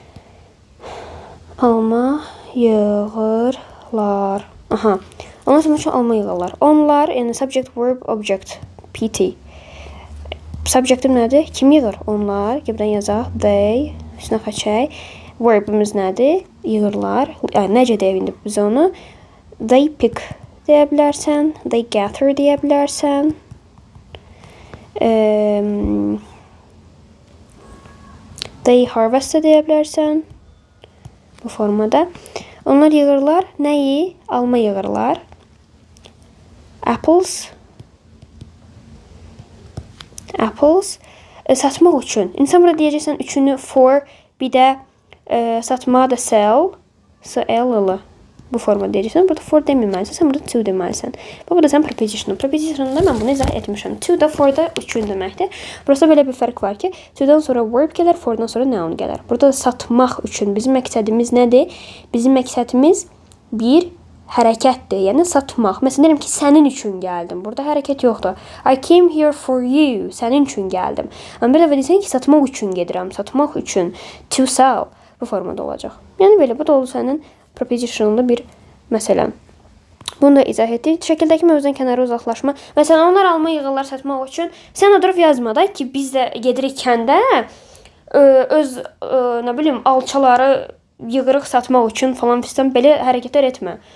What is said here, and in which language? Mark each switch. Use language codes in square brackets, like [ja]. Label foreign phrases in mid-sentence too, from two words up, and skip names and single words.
[az] Alma yığırlar. Aha. Onlar satmaq üçün alma yığırlar. Onlar, yəni [en] subject, verb, object, [az] PT. Subjectim nədir? Kim yığır? Onlar. Gəbdən yazaq. They. Üstünə xəçək. Verbimiz nədir? Yığırlar. Yəni, necə deyə bildik biz onu? [en] They pick [az] deyə bilərsən. [en] They gather [az] deyə bilərsən. [en] They harvest [az] deyə bilərsən. Bu formada. Onlar yığırlar. Nəyi? Alma yığırlar. Apples. Satmaq üçün. İnsan burada deyəcəksən üçünü for, bir də satmağa da sell. S-L-L. Bu formada deyəcəksən. Burada for deməməlisən. Sən burada to deməlisən. Burada sən preposition. Preposition'da mən bunu izah etmişəm. To da, for da üçün deməkdir. Burası belə bir fərq var ki, to-dan sonra verb gələr, for-dan sonra noun gələr. Burada da satmaq üçün bizim məqsədimiz nədir? Bizim məqsədimiz bir hərəkətdir. Yəni satmaq. Məsələn, deyirəm ki, sənin üçün gəldim. Burada hərəkət yoxdur. [en] I came here for you. [az] Sənin üçün gəldim. Amma bir dəfə deyirsən ki, satmaq üçün gedirəm. Satmaq üçün. [en] To sell. [az] Bu formada olacaq. Yəni belə, bu da oldu sənin preposition'ında bir məsələn. Bunu da izah etdik. Şəkildəki mövzudan kənara uzaqlaşma. Məsələn, onlar alma yığırlar satmaq üçün. Sən oturub yazma da ki, biz də gedirik kəndə öz nə bilim alçaları yığırıq satmaq üçün falan fistan belə hərəkətlər etmə.